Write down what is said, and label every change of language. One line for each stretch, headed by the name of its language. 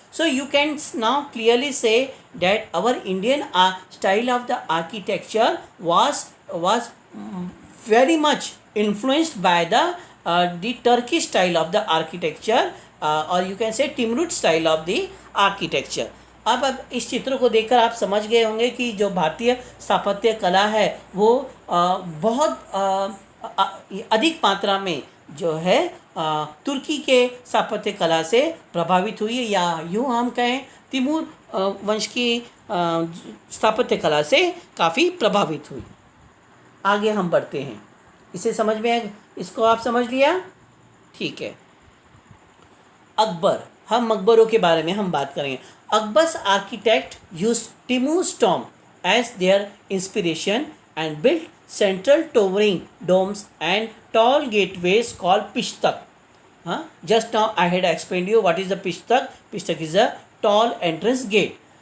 English: So you can now clearly say that our Indian style of the architecture was very much influenced by the Turkish style of the architecture, or you can say Timurud style of the architecture.
Hindi: अब इस चित्र को देखकर आप समझ गए होंगे कि जो भारतीय स्थापत्य कला है वो बहुत अधिक मात्रा में जो है तुर्की के स्थापत्य कला से प्रभावित हुई है, या यूँ हम कहें तिमूर वंश की स्थापत्य कला से काफ़ी प्रभावित हुई। आगे हम बढ़ते हैं। इसे समझ में, इसको आप समझ लिया? ठीक है। अकबर, हम मकबरों के बारे में हम बात करेंगे।
English: Akbar's architect used Timur's tomb as their inspiration and built central towering domes and tall gateways called Pishtak. Just now I had explained you what is the Pishtak. Pishtak is a tall entrance gate.